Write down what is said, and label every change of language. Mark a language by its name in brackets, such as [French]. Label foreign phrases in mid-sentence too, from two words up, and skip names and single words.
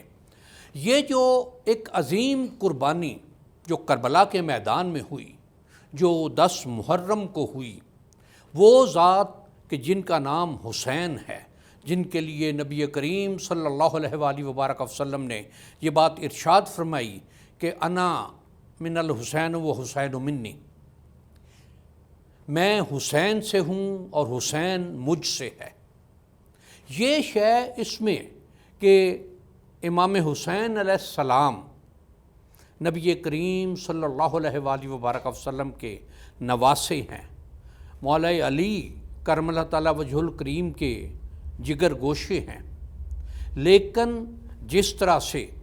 [Urdu] یہ جو ایک عظیم قربانی جو کربلا کے میدان میں ہوئی، جو 10 محرم کو ہوئی، وہ ذات کہ جن کا نام حسین ہے، جن کے لیے نبی کریم [Arabic] صلی اللہ علیہ وآلہ وبارک وسلم [Urdu] نے یہ بات ارشاد فرمائی کہ [Arabic] انا من الحسین و حسین منی، [Urdu] میں حسین سے ہوں اور حسین مجھ سے ہے۔ یہ شے اس میں کہ امام حسین [Arabic] علیہ السلام [Urdu] نبی کریم [Arabic] صلی اللہ علیہ وآلہ وبارک وسلم [Urdu] کے نواسے ہیں، مولا علی [Arabic] کرم اللہ تعالیٰ وجہ الکریم [Urdu] کے جگر گوشے ہیں، لیکن جس طرح سے